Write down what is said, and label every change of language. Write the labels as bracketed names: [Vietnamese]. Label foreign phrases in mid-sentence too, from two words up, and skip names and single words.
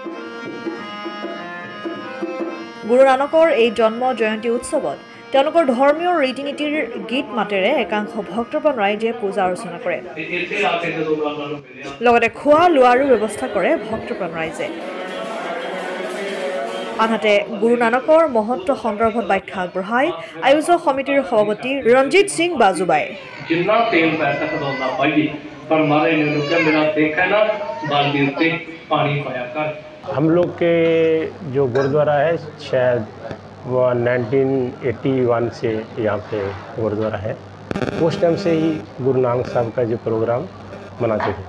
[Assamese] গুৰু নানকৰ এই জন্ম জয়ন্তী উৎসৱত তেওঁলোকৰ ধৰ্মীয় ৰীতি নীতিৰ গীত মাতেৰে একাংশ ভক্তপ্ৰাণ ৰাইজে পূজা অৰ্চনা কৰে। লগতে খোৱা লোৱাৰো ব্যৱস্থা কৰে ভক্তপ্ৰাণ ৰাইজে। আনহাতে গুৰু নানকৰ মহত্ব সন্দৰ্ভত ব্যাখ্যা আগবঢ়াই আয়োজক সমিতিৰ সভাপতি ৰঞ্জিত সিং বাজুবাই [Hindi] हम लोग के जो गुरुद्वारा है शायद वो 1981 से यहाँ पे गुरुद्वारा है। उस टाइम से ही गुरु नानक साहब का जो प्रोग्राम मनाते थे।